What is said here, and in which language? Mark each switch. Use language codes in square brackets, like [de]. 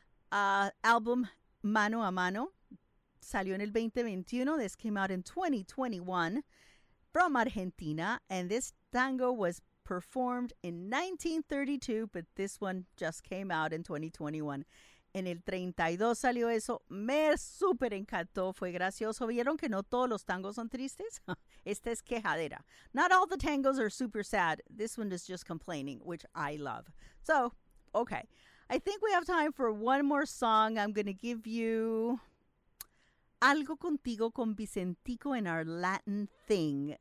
[es] Album Mano a Mano salió en el 2021. [en] This came out in 2021 from Argentina, and this tango was performed in 1932, but this one just came out in 2021. [es] En el 32 salió eso. Me súper encantó. Fue gracioso. ¿Vieron que no todos los tangos son tristes? Esta es quejadera. [en] Not all the tangos are super sad. This one is just complaining, which I love. So, okay. I think we have time for one more song. I'm going to give you Algo Contigo con Vicentico in our Latin thing.